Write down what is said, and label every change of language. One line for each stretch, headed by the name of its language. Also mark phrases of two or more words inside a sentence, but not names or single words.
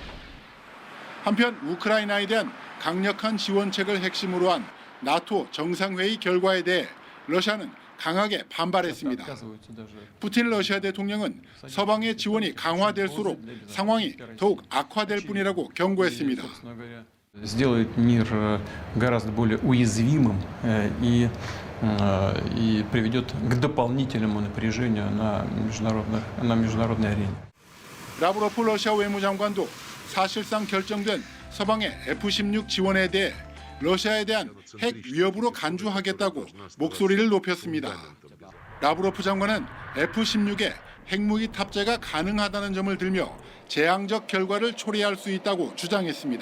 Korean: 한편 우크라이나에 대한 강력한 지원책을 핵심으로 한 나토 정상회의 결과에 대해 러시아는 강하게 반발했습니다. 푸틴 러시아 대통령은 서방의 지원이 강화될수록 상황이 더욱 악화될 뿐이라고 경고했습니다.
Russian: сделает мир гораздо более уязвимым и приведет к дополнительному напряжению на международной арене.
Korean: 라브로프 러시아 외무장관도 사실상 결정된 서방의 F-16 지원에 대해 러시아에 대한 핵 위협으로 간주하겠다고 목소리를 높였습니다. 라브로프 장관은 F-16에 핵무기 탑재가 가능하다는 점을 들며 재앙적 결과를 초래할 수 있다고 주장했습니다.